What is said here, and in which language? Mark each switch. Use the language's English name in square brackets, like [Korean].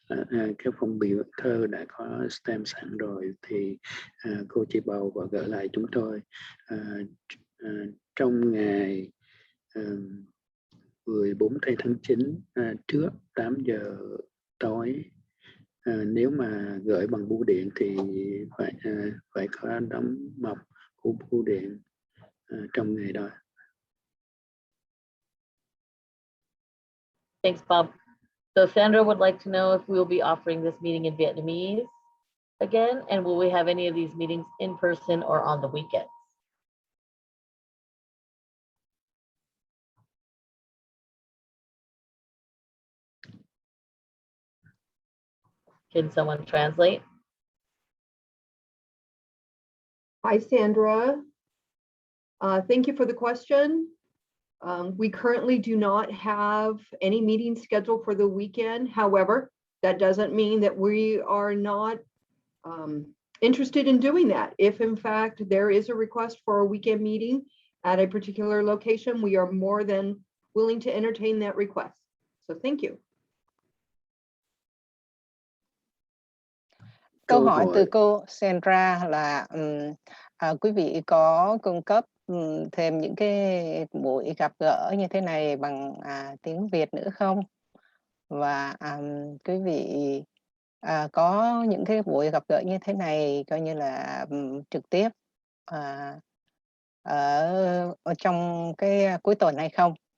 [Vietnamese] Cái phong bì thơ đã có stamp sẵn rồi thì cô chỉ bầu và gửi lại chúng tôi trong ngày 14 tháng 9 trước 8 giờ tối. Nếu mà gửi bằng bưu điện thì phải có đóng mộc của bưu điện trong ngày đó. [English] Thanks, Bob. So Sandra would like to know if we'll be offering this meeting in Vietnamese again, and will we have any of these meetings in person or on the weekends? Can someone translate? Hi, Sandra. Thank you for the question. We currently do not have any meetings scheduled for the weekend. However, that doesn't mean that we are not interested in doing that. If in fact there is a request for a weekend meeting at a particular location, we are more than willing to entertain that request. So thank you. [Vietnamese] Câu hỏi từ cô Sandra là quý vị có cung cấp thêm những cái buổi gặp gỡ như thế này bằng tiếng Việt nữa không? Và quý vị có những cái buổi gặp gỡ như thế này coi như là trực tiếp ở trong cái cuối tuần hay không?